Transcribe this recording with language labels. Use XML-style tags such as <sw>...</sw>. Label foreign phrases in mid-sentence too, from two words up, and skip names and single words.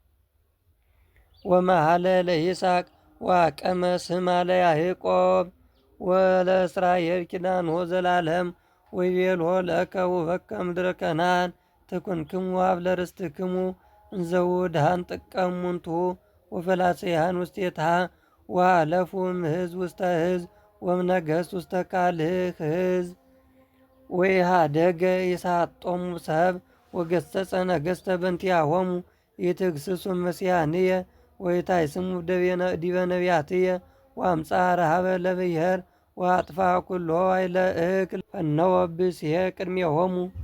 <gez>ወመሃለ ለይስሐቅ ወአቀመ ስማ ለያዕቆብ ወለእስራኤል ኪዳኖ ዘላለም ወይቤልሖ ለከ ውበከ ምድረ ከነዓን ትኩንክሙ ሀብለ ርስትክሙ እንዘ ውድሃን ጥቀ እሙንቱ ወፈላሰያን ውስቴታ ወአለፉ እምሕዝብ ውስተ ሕዝብ ወእምነገሥት ውስተ ካልእ ሕዝብ ወኢሃደገ ይሳጦሙ ሰብ ወገሰጸ ነገሥተ በእንቲአሆሙ ኢትግስጹ መስያንየ ወኢታይስሙ ዲበ ነቢያትየ ወአምጽአ ረሃበ ለብሔር ወአጥፋ ኩሎ ኃይለ እክል ፈነወ ብእሲየ ቅድሜሆሙ</gez>